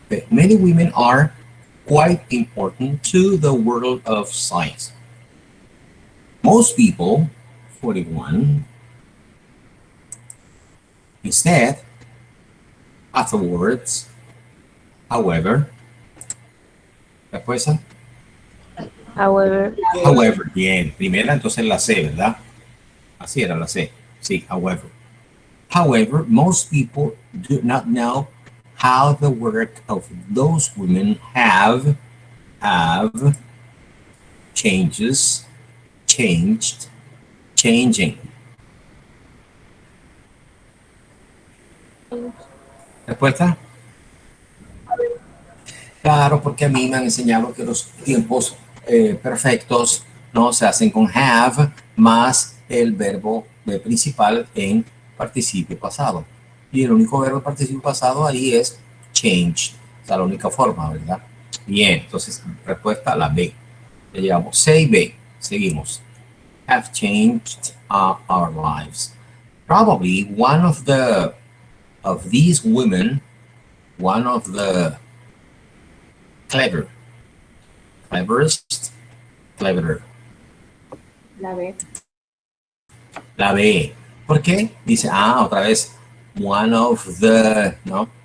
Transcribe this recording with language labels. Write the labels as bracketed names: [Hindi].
[English] Many women are quite important to the world of science. Most people, 41, instead, afterwards, however, [Spanish] después, [English] However, [Spanish] however, bien, primera entonces la C, ¿verdad? Así era la C, sí, however. [English] However, most people do not know how the work of those women have changes, changed, changing. [Spanish] ¿Respuesta? Claro, porque a mí me han enseñado que los tiempos perfectos no se hacen con have más el verbo principal en participio pasado. Y el único verbo participio pasado ahí es changed. O sea, la única forma, ¿verdad? Bien, entonces respuesta a la B. Ya llegamos. C y B. Seguimos. [English] Have changed our lives. Probably one of these women, one of the cleverest, cleverer. [Spanish] La B. La B. ¿Por qué? Dice, otra vez, [English] one of the, [Spanish] ¿no?